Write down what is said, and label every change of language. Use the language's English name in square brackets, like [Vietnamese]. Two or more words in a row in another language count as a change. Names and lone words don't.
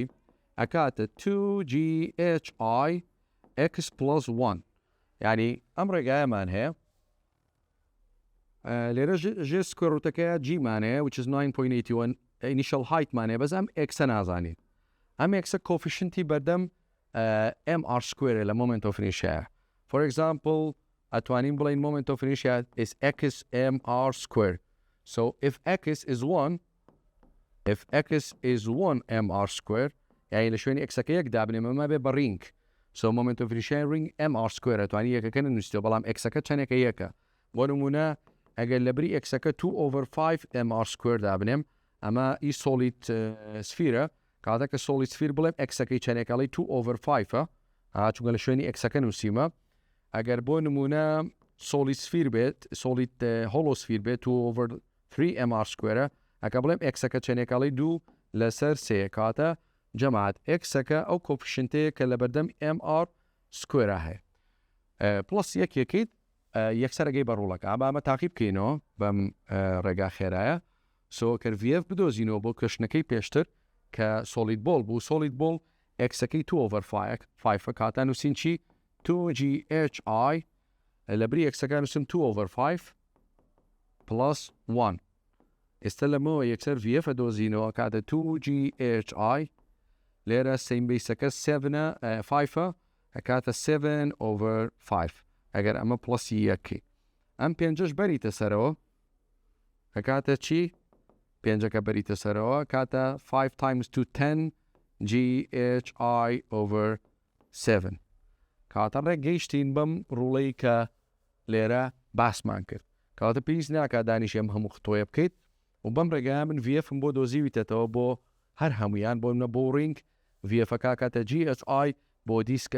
[Central Kurdish] ئەکاتە [English] 2GHI x plus 1 [Central Kurdish] یعنی ئەم ڕێگایەمان هەیە لێرە ژێ سکوێر ڕوتەکەیە جیمانەیە [English] which is 9.81 initial height [Central Kurdish] مانەیە بەس ئەم ئێکسە نازانین ئەم ئێکسە کۆفیشنتی بەردەم [English] MR square [Central Kurdish] لە [English] moment of inertia for example [Central Kurdish] ئەتوانین بڵین [English] moment of inertia is x MR square so if x is 1 MR square [Central Kurdish] یعنی لە شوێنی ئێکسەکە یەک دابنێ مەما بێ بە [English] ring so moment of inertia ring MR square [Central Kurdish] ئەتوانی یەکەکە نووسیتەوە بەڵام ئێکسەکە چەندێکە یەکە بۆ نمونە ئەگەر لە بری ئێکسەکە [English] 2 over 5 MR square [Central Kurdish] دابنێم ئەمە ئی solid سفیرە کاتە کە solid سفیر بڵێم ئێکسەکەی چەندێکەڵی [English] 2 over 5 [Central Kurdish] چونکە لە شوێنی ئێکسەکە نووسیمە ئەگەر بۆ نمونە solid سفیر بێت [English] solid hollow [Central Kurdish] سفیر بێت [English] 2 over 3 MR square [Central Kurdish] ئەکە بڵێم ئێکسەکە چەندێکەڵی 2 لەسەر 3 کاتە جەماعەت ئێکسەکە ئەو کۆفیشنتەیە کە لە بەردەم [English] MR square [Central Kurdish] هەیە پلس یەکێکیت یەکسەرەگەی بەڕوڵەکە ئەمە تاقی بکەینەوە بەم ڕێگا خێرایە سۆکە VF بدۆزینەوە بۆ کەشنەکەی پێشتر کە [English] solid ball [Central Kurdish] بوو [English] solid ball [Central Kurdish] ئێکسەکەی [English] 2 over 5 [Central Kurdish] کاتە نووسین چی 2GHI لە بری ئێکسەکە نووسم [English] 2 over 5 plus 1 [Central Kurdish] ئێستا لەمەوە یەکسەر VF دۆزینەوە کاتە 2GHI لێرە سیم بیسەکە 5 کاتە [English] 7 over 5 [Central Kurdish] ئەگەر ئەمە پلسی یەکی ئەم پێنجەش بەریتە سەرەوە کاتە چی پێنجەکە بەریتە سەرەوە کاتە [English] 5 times 2 10 GHI over 7 [Central Kurdish] کاتە ڕێک گەیشتین بەم ڕوڵەی کە لێرە باسمان کرد کاتە پێویست ناکات دانیش ئەم هەموو خۆیە بکەیت و بەم ڕێگایە من VFم بۆ دۆزیویتەوە بۆ هەر هەمویان بۆ منە بۆ ڕینگ VFەکە کاتە GHI بۆ دیسکە